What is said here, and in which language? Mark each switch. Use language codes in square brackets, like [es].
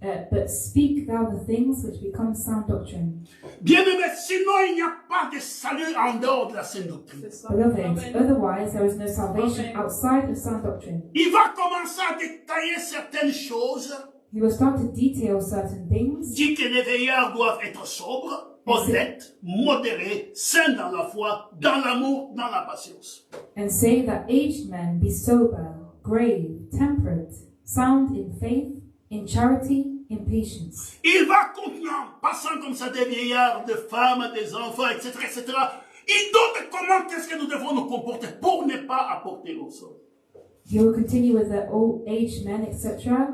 [en] But speak thou the things which become sound doctrine. [fr] Bien-aimé, sinon il n'y a pas de salut en dehors de la saine doctrine. [en] Beloved, otherwise there is no salvation outside of sound doctrine. [fr] Il va commencer à détailler certaines choses. [en] He will start to detail certain things. [fr] Dit que les veilleurs doivent être sobres, honnêtes, modérés, saints dans la foi, dans l'amour, dans la patience. [en] And say that aged men be sober, grave, temperate, sound in faith, in charity, in patience. [fr] Il va continuer en passant comme ça des vieillards, des femmes, des enfants, etc., etc. Il donne comment est-ce que nous devons nous comporter pour ne pas apporter au sol. [en] He will continue with the old aged men, etc.